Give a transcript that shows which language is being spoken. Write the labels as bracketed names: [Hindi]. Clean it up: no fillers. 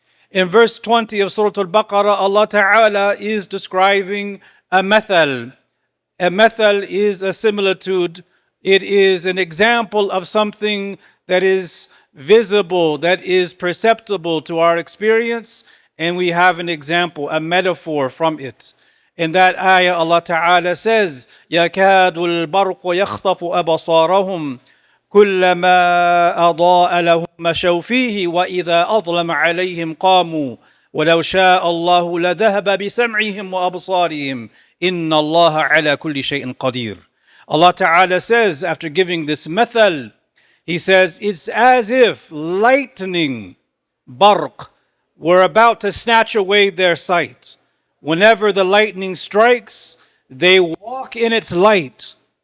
[English] In verse 20 of Surah Al-Baqarah, Allah Ta'ala is describing a mathal. A mathal is a similitude. It is an example of something that is visible, that is perceptible to our experience, and we have an example, a metaphor from it. In that ayah, Allah Ta'ala says, [Arabic] يَكَادُ الْبَرْقُ يَخْطَفُ أَبَصَارَهُمْ كُلَّمَا أَضَاءَ لَهُمْ مَشَوْا فِيهِ وَإِذَا أَظْلَمَ عَلَيْهِمْ قَامُوا وَلَوْ شَاءَ اللَّهُ لَذَهَبَ بِسَمْعِهِمْ وَأَبْصَارِهِمْ إِنَّ اللَّهَ عَلَى كُلِّ شَيْءٍ قَدِيرٌ. [English] Allah Ta'ala says, after giving this mathal, He says, it's as if lightning, barq, were about to snatch away their sight. Whenever the lightning strikes, they walk in its light.